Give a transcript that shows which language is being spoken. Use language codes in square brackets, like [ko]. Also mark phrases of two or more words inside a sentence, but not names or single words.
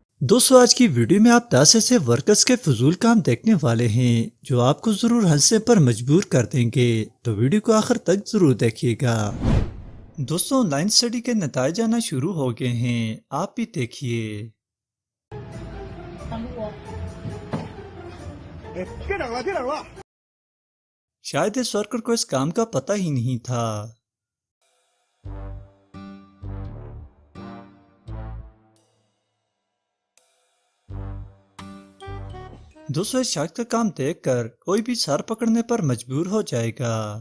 [hi] दोस्तों आज की वीडियो में आप 10 ऐसे वर्कर्स के फजूल काम देखने वाले हैं जो आपको जरूर हंसने पर मजबूर कर देंगे। तो वीडियो को आखिर तक जरूर देखिएगा। दोस्तों [en] online study [hi] के नतीजे आना शुरू हो गए हैं, आप भी देखिए। [zh] 别整了，别整了。 [hi] शायद इस वर्कर को इस काम का पता ही नहीं था। दोस्तों इस शख्स का काम देखकर कोई भी सर पकड़ने पर मजबूर हो जाएगा।